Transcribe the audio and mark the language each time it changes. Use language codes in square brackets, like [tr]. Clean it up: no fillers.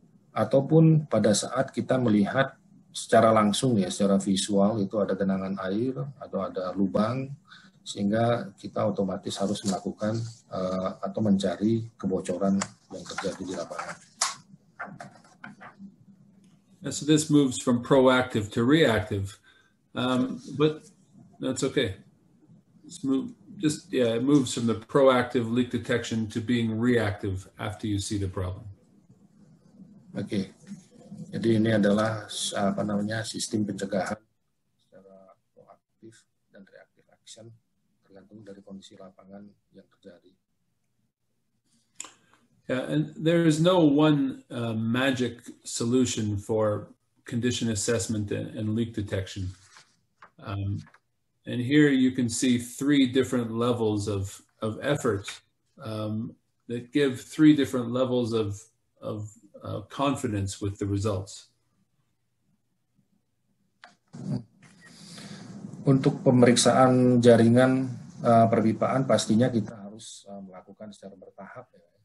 [id] Ataupun pada saat kita melihat secara langsung secara visual itu ada genangan air atau ada lubang, sehingga kita otomatis harus melakukan atau mencari kebocoran yang terjadi di lapangan. [en] So this moves from proactive to reactive, but that's okay. It moves from the proactive leak detection to being reactive after you see the problem. [id] Oke. Jadi ini adalah sistem pencegahan secara proaktif dan reaktif action, tergantung dari kondisi lapangan yang terjadi. [en] Yeah, and there is no one magic solution for condition assessment and leak detection. And here you can see three different levels of effort that give three different levels of confidence with the results. [id] Untuk pemeriksaan jaringan perpipaan pastinya kita harus melakukan secara bertahap ya.